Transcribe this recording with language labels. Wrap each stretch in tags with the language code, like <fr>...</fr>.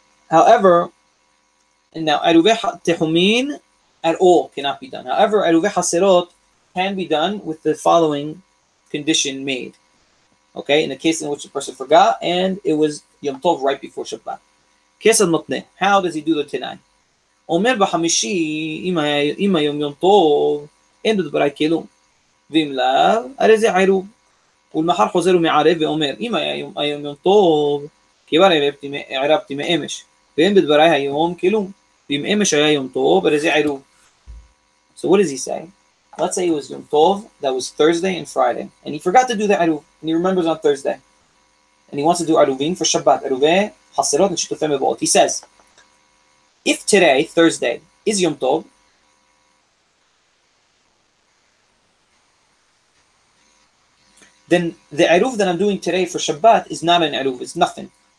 <en>However, and now Eruvin Tehumin at all cannot be done. However, Eruvin Haserot can be done with the following condition made. Okay, in the case in which the person forgot and it was Yom Tov right before Shabbat. Kesed Motneh. How does he do the Tenai?</en> <he>Omer בחמישי, אם היום יום טוב, אין בדברי כלום. ואם לאו, הרי זה עירוב. ולמחר חוזר ומערב ואומר, אם היום יום טוב, כבר ערבתי מאמש. ואין בדברי היום כלום. ואם אמש היה יום טוב, הרי זה עירוב.</he> <en>So what does he say? Let's say it was Yom Tov, that was Thursday and Friday. And he forgot to do the Eruv, and he remembers on Thursday. And he wants to do Eruvin for Shabbat. Eruvin, Haserot, and Shitufei Mevo'ot. He says, if today, Thursday, is Yom Tov, then the Eruv that I'm doing today for Shabbat is not an Eruv, it's nothing.</en>